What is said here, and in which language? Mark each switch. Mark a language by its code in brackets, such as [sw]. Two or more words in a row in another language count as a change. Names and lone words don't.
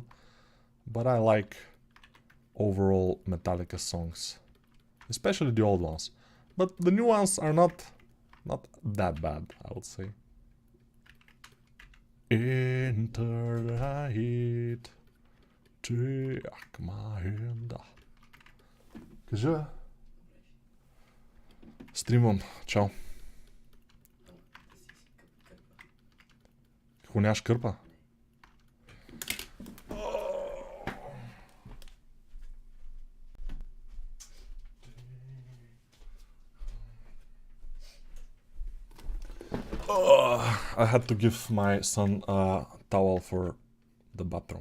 [en] But I like overall Metallica songs, especially the old ones. but the new ones are not that bad, I would say. Enter the heat, take my hand. [bg] Кажи, стримвам, чао. Какво нямаш кърпа? [en] I had to give my son a towel for the bathroom.